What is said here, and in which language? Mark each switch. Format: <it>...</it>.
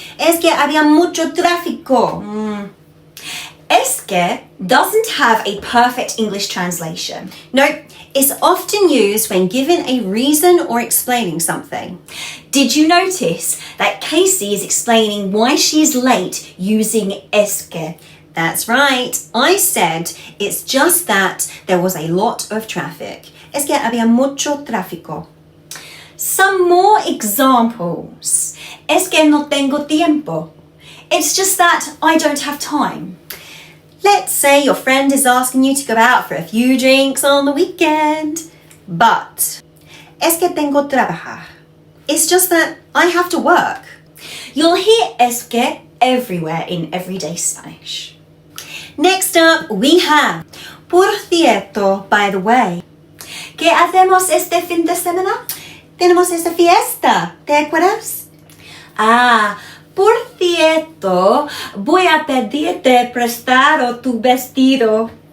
<es>Es que había mucho tráfico.</es> <en>Es que doesn't have a perfect English translation. No, it's often used when given a reason or explaining something. Did you notice that Casey is explaining why she is late using es que? That's right, I said it's just that there was a lot of traffic.</en> <es>Es que había mucho tráfico. Some more examples. Es que no tengo tiempo.</es> <en>It's just that I don't have time. Let's say your friend is asking you to go out for a few drinks on the weekend, but</en> <es>es que tengo trabajar.</es> <en>It's just that I have to work. You'll hear es que everywhere in everyday Spanish. Next up, we have por cierto, by the way.</en> <es>¿Qué hacemos este fin de semana? Tenemos esta fiesta, ¿te acuerdas? Por cierto, voy a pedirte prestado tu vestido.</es>